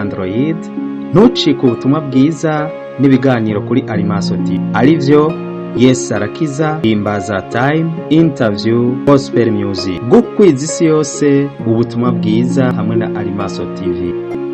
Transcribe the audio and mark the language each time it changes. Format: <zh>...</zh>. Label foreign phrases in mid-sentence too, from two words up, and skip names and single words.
<rn>Android, ntucike ubutumwa bwiza n'ibiganiro kuri Animaso TV arivyo Yesu Arakiza, Himbaza Time, Interview, Gospel Music. Gukwiza isi yose ubutumwa bwiza hamwe na Animaso TV.</rn>